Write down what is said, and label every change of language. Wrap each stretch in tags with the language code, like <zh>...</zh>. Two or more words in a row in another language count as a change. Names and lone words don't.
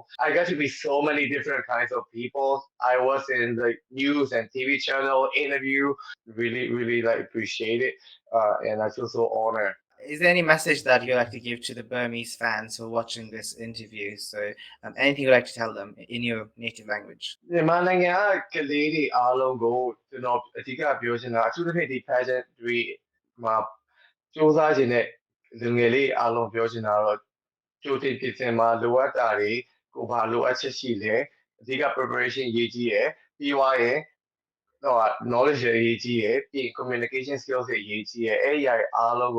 <en>I got to meet so many different kinds of people. I was in the news and TV channel interview. Really, really like appreciate it. And I feel so honored. Is there any message that you'd like to give to the Burmese fans who are watching this interview? So anything you'd like to tell them in your native language?</en> <my>မြန်မာနိုင်ငံကကလေးတွေအားလုံးကိုကျွန်တော်အဓိကပြောချင်တာအထူးသဖြင့်ဒီ pageant တွေမှာစူးစမ်းခြင်းနဲ့လူငယ်လေးအားလုံးပြောချင်တာတော့ကြိုတင်ပြင်ဆင်မှာလိုအပ်တာတွေကိုဘာ လိုအပ်ချက်ရှိလဲအဓိက preparation ရေးကြည့်ရယ်ပြီးွားရယ်တော့ knowledge ရေးကြည့်ရယ်ပြီး</my> <en>communication skills</en> <my>တွေရေးကြည့်ရယ်အဲ့ဒီအရာတွေအားလုံးကို</my>